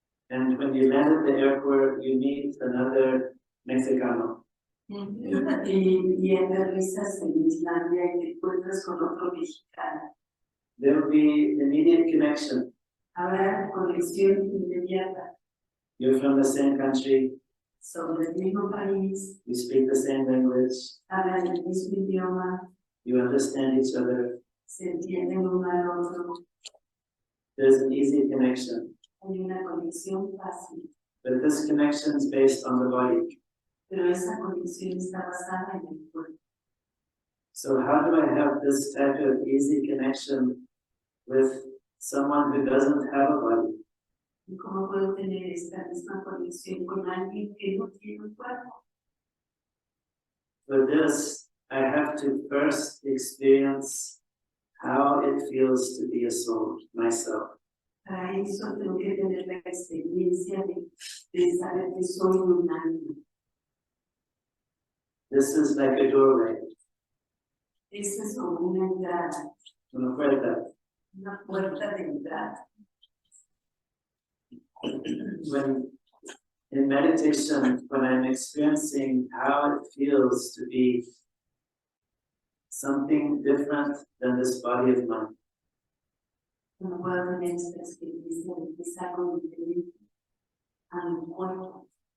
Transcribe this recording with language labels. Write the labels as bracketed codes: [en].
[en] and when you land at the airport, you meet another Mexicano. [es] y aterrizas en Islandia y te encuentras con otro mexicano, [en] There will be immediate connection. [es] habrá conexión inmediata. [en] You're from the same country, [es] Son del mismo país, [en] you speak the same language, [es] hablan el mismo idioma, [en] you understand each other. [es] se entienden uno al otro, [en] There's an easy connection. [es] hay una conexión fácil, [en] But this connection is based on the body. [es] pero esa conexión está basada en el cuerpo. [en] So how do I have this type of easy connection with someone who doesn't have a body? [es] ¿Y cómo puedo tener esta misma conexión con alguien que no tiene un cuerpo? [en] For this, I have to first experience how it feels to be a soul, myself. [es] Para eso tengo que tener la experiencia de saber que soy un alma. [en] This is like a doorway, [es] Esa es como una entrada, una puerta. una puerta de entrada. [en] When in meditation, when I'm experiencing how it feels to be something different than this body of mine, [es] No puedo tener esta experiencia de que es algo diferente a mi cuerpo.